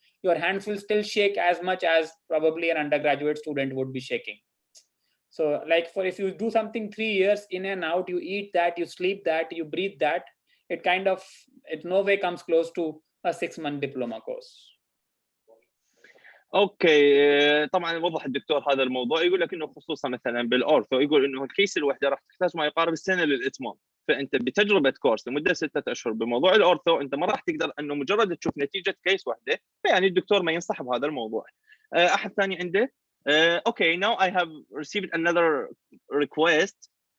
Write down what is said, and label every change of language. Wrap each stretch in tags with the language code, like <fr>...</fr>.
<en>Your hands will still shake as much as probably an undergraduate student would be shaking. So like if you do something 3 years in and out, you eat that, you sleep that, you breathe that, it no way comes close to a 6-month diploma course.</en> <ar>اوكي طبعا وضح الدكتور هذا الموضوع، يقول لك انه خصوصا مثلا بالاورثو، يقول انه الكيس الوحده راح تحتاج ما يقارب السنه للاتمام، فانت بتجربه كورس لمده 6 اشهر بموضوع الاورثو انت ما راح تقدر انه مجرد تشوف نتيجه كيس واحده، فيعني الدكتور ما ينصح بهذا الموضوع. احد ثاني عنده</ar> <en>okay, now I have received another request.</en>